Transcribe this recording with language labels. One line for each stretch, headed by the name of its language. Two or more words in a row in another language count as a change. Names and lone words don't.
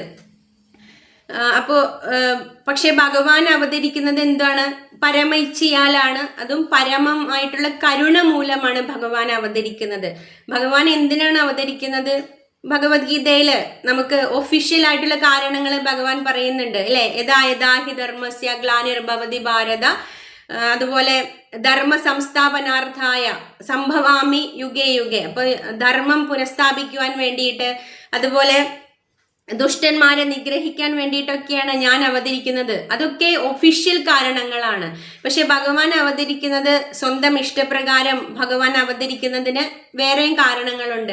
Malayalam: അപ്പോൾ പക്ഷെ ഭഗവാൻ അവതരിക്കുന്നത് എന്താണ്? പരമ ഇച്ഛയാലാണ്. അതും പരമമായിട്ടുള്ള കരുണ മൂലമാണ് ഭഗവാൻ അവതരിക്കുന്നത്. ഭഗവാൻ എന്തിനാണ് അവതരിക്കുന്നത്? ഭഗവത്ഗീതയില് നമുക്ക് ഒഫീഷ്യൽ ആയിട്ടുള്ള കാരണങ്ങൾ ഭഗവാൻ പറയുന്നുണ്ട്, അല്ലെ?
Sanskrit: യഥാ യഥാ ഹി ധർമ്മസ്യ ഗ്ലാനിർഭവതി ഭാരത, അതുപോലെ ധർമ്മ സംസ്ഥാപനാർത്ഥായ സംഭവാമി യുഗേ യുഗേ.
Malayalam: അപ്പൊ ധർമ്മം പുനഃസ്ഥാപിക്കുവാൻ വേണ്ടിയിട്ട്, അതുപോലെ ദുഷ്ടന്മാരെ നിഗ്രഹിക്കാൻ വേണ്ടിയിട്ടൊക്കെയാണ് ഞാൻ അവതരിക്കുന്നത്. അതൊക്കെ ഒഫീഷ്യൽ കാരണങ്ങളാണ്. പക്ഷെ ഭഗവാൻ അവതരിക്കുന്നത് സ്വന്തം ഇഷ്ടപ്രകാരം ഭഗവാൻ അവതരിക്കുന്നതിന് വേറെയും കാരണങ്ങളുണ്ട്.